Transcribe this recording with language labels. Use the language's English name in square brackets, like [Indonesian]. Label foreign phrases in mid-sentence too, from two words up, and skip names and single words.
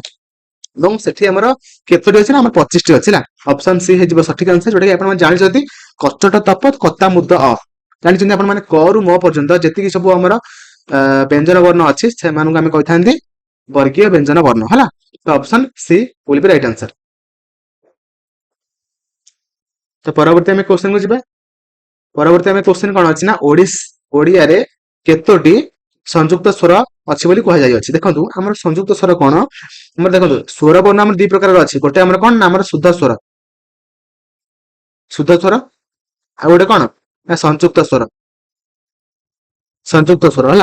[Odia] ଏବଂ ସେଠି ଆମର କେତୋଟି ଅଛି ନା ଆମର 25ଟି ଅଛି ହେଲା। [English] option C [Odia] ହେଇଯିବ ସଠିକ ଆନ୍ସର, ଯୋଉଟା କି ଆପଣ ଜାଣିଛନ୍ତି କଚଟ ତପ କତା ମୁଦ ଅ, ଜାଣିଛନ୍ତି ଆପଣ ମାନେ କ ରୁ ମ ପର୍ଯ୍ୟନ୍ତ ଯେତିକି ସବୁ ଆମର ବ୍ୟଞ୍ଜନ ବର୍ଣ୍ଣ ଅଛି ସେମାନଙ୍କୁ ଆମେ କହିଥାନ୍ତି ବର୍ଗୀୟ ବ୍ୟଞ୍ଜନ ବର୍ଣ୍ଣ ହେଲା। ତ [English] option C will be right answer. [Odia] ତ ପରବର୍ତ୍ତୀ ଆମେ କ୍ୱେଶ୍ଚନ କୁ ଯିବା। ପରବର୍ତ୍ତୀ ଆମେ କ୍ୱେଶ୍ଚନ କଣ ଅଛି ନା ଓଡିଆରେ କେତୋଟି ସଂଯୁକ୍ତ ସ୍ୱର ଅଛି ବୋଲି କୁହାଯାଇଅଛି? ଦେଖନ୍ତୁ ଆମର ସଂଯୁକ୍ତ ସ୍ୱର କଣ, ଆମର ଦେଖନ୍ତୁ ସ୍ୱର ବର୍ଣ୍ଣ ଆମର ଦି ପ୍ରକାରର ଅଛି। ଗୋଟେ ଆମର କଣ ନା ଆମର ଶୁଦ୍ଧ ସ୍ୱର, ଶୁଦ୍ଧ ସ୍ୱର, ଆଉ ଗୋଟେ କଣ ନା ସଂଯୁକ୍ତ ସ୍ୱର, ସଂଯୁକ୍ତ ସ୍ୱର ହେଲା।